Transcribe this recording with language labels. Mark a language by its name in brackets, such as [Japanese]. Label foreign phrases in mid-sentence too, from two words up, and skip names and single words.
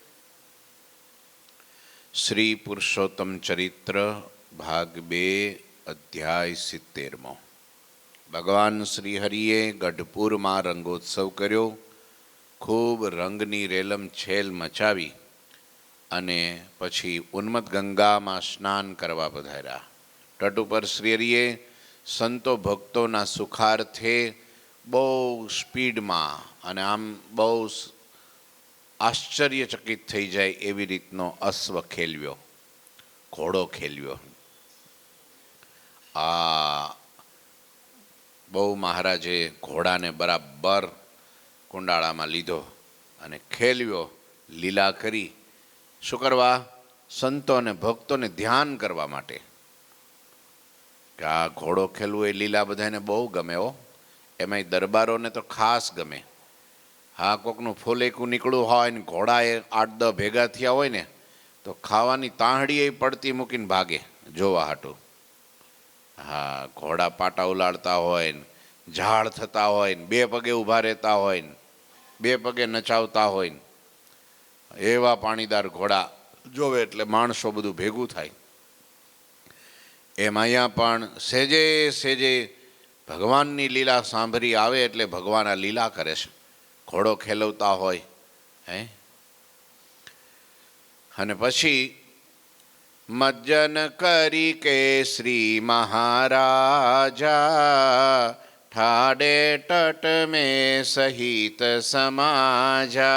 [Gujarati] શ્રી પુરુષોત્તમ ચરિત્ર ભાગ 2 અધ્યાય 70। ભગવાન શ્રી હરિએ ગઢપુરમાં રંગોત્સવ કર્યો। ખૂબ રંગની રેલમછેલ મચાવી અને પછી ઉન્મત્ત ગંગામાં સ્નાન કરવા પધાર્યા। તટ પર શ્રી હરિએ સંતો ભક્તો સુખાર્થે બહુ સ્પીડમાં અને આમ બહુ આશ્ચર્યચકિત થઈ જાય એવી રીતનો અશ્વ ખેલ્યો, ઘોડો ખેલ્યો। આ બહુ મહારાજે ઘોડાને બરાબર કુંડાળામાં લીધો અને ખેલ્યો, લીલા કરી। શું કરવા? સંતોને ભક્તોને ધ્યાન કરવા માટે કે આ ઘોડો ખેલવો એ લીલા બધાને બહુ ગમે હો। એમાંય દરબારોને તો ખાસ ગમે। હા, કોકનું ફુલેકું નીકળ્યું હોય ને ઘોડાએ 8-10 ભેગા થયા હોય ને તો ખાવાની તાવડીએ પડતી મૂકીને ભાગે જોવા હાટુ। હા, ઘોડા પાટા ઉલાળતા હોય ને ઝાડ થતા હોય ને 2 પગે ઊભા રહેતા હોય ને 2 પગે નચાવતા હોય ને એવા પાણીદાર ઘોડા જુએ એટલે માણસો બધું ભેગું થાય। એમ અહીંયા પણ સહેજે સહેજે ભગવાનની લીલા સાંભળી આવે એટલે ભગવાન આ લીલા કરે છે। ઘોડો ખેલવતા હોય હે અને પછી [Hindi] मज्जन करी के श्री महाराजा ठाडे तट में सहित समाजा।